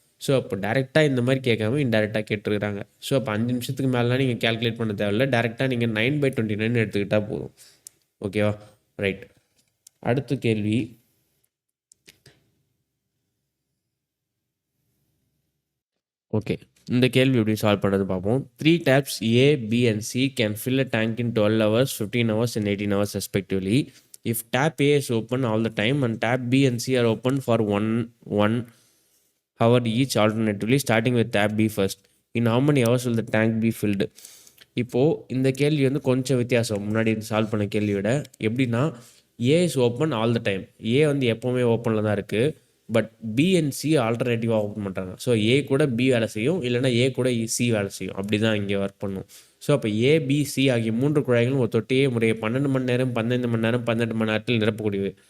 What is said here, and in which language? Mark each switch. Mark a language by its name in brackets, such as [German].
[Tamil] So அப்போ டேரெக்டாக இந்த மாதிரி கேட்காம இன்டெரக்டாக கேட்டுருக்குறாங்க. ஸோ அப்போ 5 நிமிஷத்துக்கு மேலாம் நீங்கள் கேல்குலேட் பண்ண தேவையில்லை, டேரெக்டாக நீங்கள் 9/29 எடுத்துக்கிட்டால் போதும். ஓகேவா? ரைட். அடுத்த கேள்வி, ஓகே, இந்த கேள்வி எப்படி சால்வ் பண்ணுறது பார்ப்போம். [English] 3 taps A, B and C can fill a tank in 12 hours, 15 hours and 18 hours respectively. If tap A is open all the time and tap B and C are open for one hour each alternatively, starting with tap B first, in how many hours will the tank be filled? [Tamil] இப்போது இந்த கேள்வி வந்து கொஞ்சம் வித்தியாசம் முன்னாடி solve பண்ண கேள்வியை விட. எப்படின்னா, [English] A is open all the time. [Tamil] ஏ வந்து எப்போவுமே ஓப்பனில் தான் இருக்குது. But B and C ஆல்டர்னேட்டிவாக open பண்ணுறாங்க. ஸோ ஏ கூட பி வேலை செய்யும், இல்லைனா ஏ கூட சி வேலை செய்யும். அப்படி தான் இங்கே ஒர்க் பண்ணும். ஸோ அப்போ ஏ, பி, சி ஆகிய 3 குழாய்களும் ஒரு தொட்டியே முறையை 12 மணி நேரம், 15 மணி நேரம், 18 மணி நேரத்தில் நிரப்பக்கூடியது.